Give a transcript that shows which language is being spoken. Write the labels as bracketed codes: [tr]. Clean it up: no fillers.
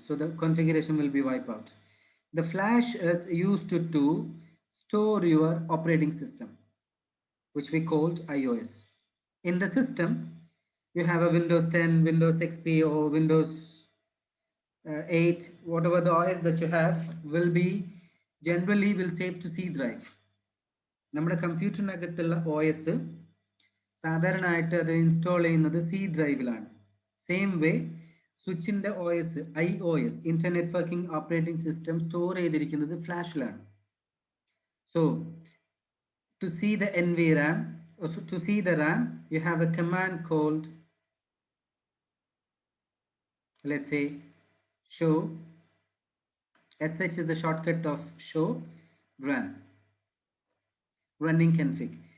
[en] So the configuration will be wiped out. The flash is used to store your operating system, which we called iOS. In the system, you have a Windows 10, Windows XP, or Windows 8, whatever the OS that you have will be generally will save to C drive. [ml] നമ്മുടെ കമ്പ്യൂട്ടറിനകത്തുള്ള OS സാധാരണയായിട്ട് അത് install ചെയ്യുന്നത് C ഡ്രൈവിലാണ്. Same way സ്വിച്ചിൻ്റെ OS iOS Inter networking operating system store ചെയ്തിരിക്കുന്നത് ഫ്ലാഷിലാണ്. [en] So to see the NVRAM, or to see the RAM, you have a command called, let's say, show. SH is the shortcut of show run, running config.